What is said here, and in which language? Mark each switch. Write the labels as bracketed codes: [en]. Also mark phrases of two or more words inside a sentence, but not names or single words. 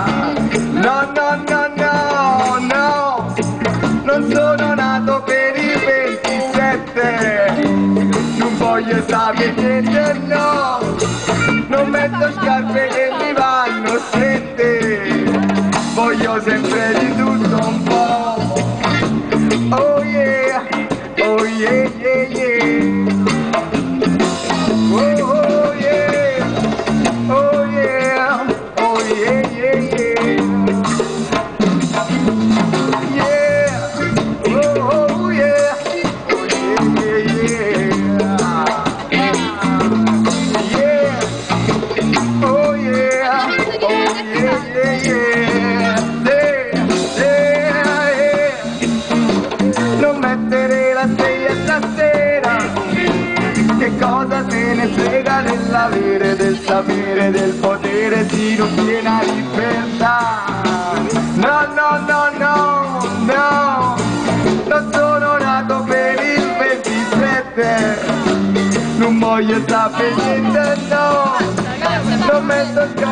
[it] No, no, no, no, no, non sono nato per il 27, non voglio sapere niente, no, non metto scarpe che mi vanno strette, voglio sempre di tutto un po'. [en] Oh yeah, oh yeah, yeah, yeah. Oh, oh yeah, oh yeah, oh yeah, yeah, yeah. Yeah, oh yeah, oh yeah, yeah, yeah. Yeah, oh yeah, oh yeah, yeah, yeah. [it] Non mettere la sveglia stasera, che cosa te ne frega dell'avere, del sapere, del potere, si non tiene la libertà. No, no, no, no, no, non sono nato per il 27, non voglio sapere niente, no, non metto scarpe.